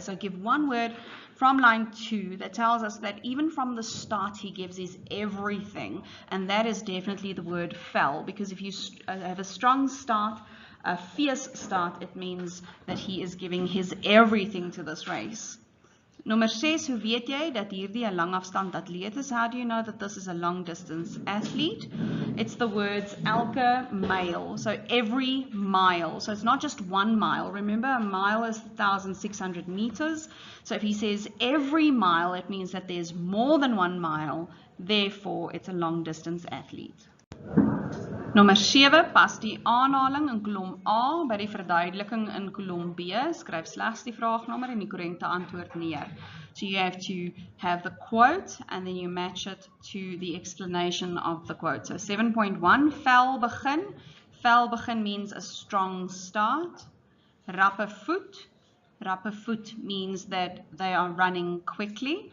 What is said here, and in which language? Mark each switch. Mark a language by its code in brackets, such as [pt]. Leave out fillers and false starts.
[en] So give one word from line 2 that tells us that even from the start he gives his everything, and that is definitely the word FAL, because if you have a strong start, a fierce start, it means that he is giving his everything to this race. [af] Nommer 6, hoe weet jy dat hierdie 'n langafstand atleet is? [en] How do you know that this is a long distance athlete? It's the words elke mile, so every mile. So it's not just 1 mile. Remember, a mile is 1,600 meters. So if he says every mile, it means that there's more than 1 mile. Therefore, it's a long distance athlete. [af] Nommer 7, pas die aanhaling in kolom A by die verduideliking in kolom B. Skryf slegs die vraagnommer en die korrekte antwoord neer. [en] So you have to have the quote and then you match it to the explanation of the quote. So 7.1, FAL begin. FAL begin means a strong start. Rappe voet. Rappe voet means that they are running quickly.